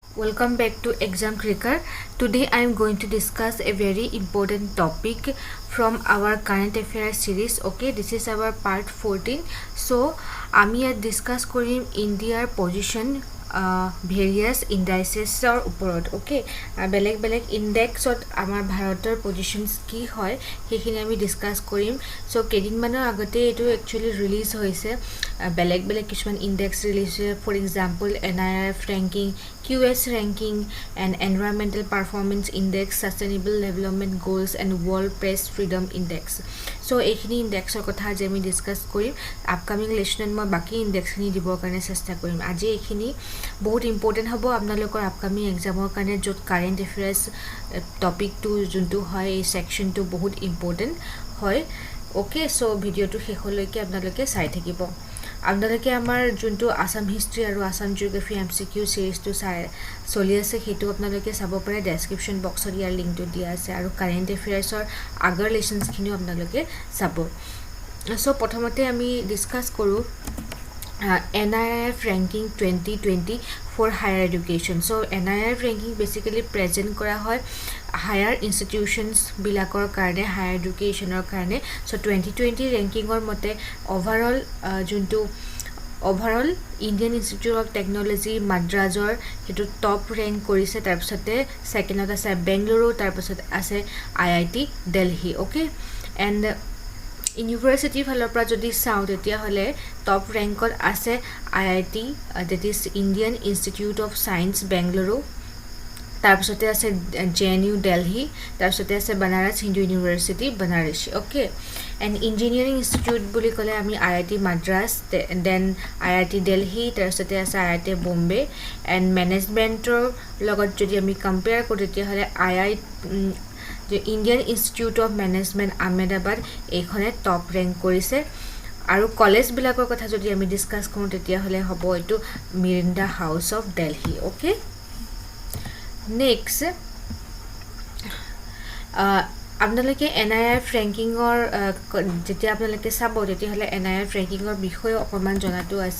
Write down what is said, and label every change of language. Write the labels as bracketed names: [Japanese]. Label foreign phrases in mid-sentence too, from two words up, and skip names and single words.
[English] Welcome back to Exam Clicker. Today I am going to discuss a very important topic from our current affairs series. Okay, this is our part 14. So, [Assamese] আমি ইয়াত discuss কৰিম Indiaৰ [English] position various indices [Assamese] ওপৰত. Okay, বেলেগ বেলেগ indexত আমাৰ ভাৰতৰ positions কি হয় সেইখিনি আমি discuss কৰিম. So, কেইদিনমানৰ আগতে এইটো actually release হৈছে. বেলেগ বেলেগ কিছুমান index release হৈছে. [English] For example, NIRF ranking, QS ranking, and Environmental Performance Index, Sustainable Development Goals, and World Press Freedom Index. So, [Assamese] এইখিনি ইনডেক্সৰ কথা আজি আমি ডিসকাস কৰিম. [English] upcoming lessonত [Assamese] মই বাকি ইনডেক্সখিনি দিবৰ কাৰণে চেষ্টা কৰিম. আজি এইখিনি বহুত ইম্পৰ্টেন্ট হ'ব আপোনালোকৰ [English] upcoming examৰ [Assamese] কাৰণে, য'ত [English] current affairs topicটো [Assamese] যোনটো হয় এই সেকশনটো বহুত ইম্পৰ্টেন্ট হয়. [English] okay, so [Assamese] ভিডিওটো শেষলৈকে আপোনালোকে চাই থাকিব. আপোনালোকে আমাৰ যোনটো [English] Assam history [Assamese] আৰু [English] Assam geography MCQ seriesটো [Assamese] চলি আছে সেইটো আপোনালোকে চাব পাৰে. [English] description boxত [Assamese] ইয়াৰ লিংকটো দিয়া আছে আৰু [English] current affairsৰ [Assamese] আগৰ লেসনছখিনিও আপোনালোকে চাব. সো প্ৰথমতে আমি ডিসকাস কৰোঁ [English] NIRF ranking 2020 for higher education. So NIRF ranking basically present [Assamese] কৰা হয় [English] higher institutions [Assamese] বিলাকৰ কাৰণে, [English] higher educationor karone. So 2020 ranking [Assamese] ৰ মতে [English] overall juntu overall Indian Institute of Technology Madrasor hetu top rank korise. [Assamese] Tar pisote second ot ase Bengaluru, tar pisote ase IIT Delhi. [English] Okay, and [Assamese] ইউনিভাৰ্সিটি ফালৰ পৰা যদি চাওঁ তেতিয়া হলে [English] top rankত [Assamese] আছে IIT, [English] that is Indian Institute of Science Bengaluru, [Assamese] তাৰ পিছতে আছে JNU Delhi, তাৰ পিছতে আছে Banaras Hindu University Banaras. [English] Okay, and engineering institute [Assamese] বুলি ক'লে আমি [English] IIT Madras, then IIT Delhi, [Assamese] তাৰ পিছতে আছে IIT Bombay, and managementor লগত যদি আমি কম্পেয়াৰ কৰো তেতিয়া হলে Indian Institute of Management Ahmedabad এইখনে [English] top rank [Assamese] কৰিছে. আৰু কলেজ বিলাকৰ কথা যদি আমি ডিসকাস কৰো তেতিয়া হলে হ'ব এটো মিৰিন্দা হাউস অফ দিল্লী. [English] okay, next [Assamese] আপোনালোকে NIRF ৰেংকিংৰ যেতিয়া আপোনালোকে চাব তেতিয়া হলে NIRF ৰেংকিংৰ বিষয়ে অকমান জনাটো আছে.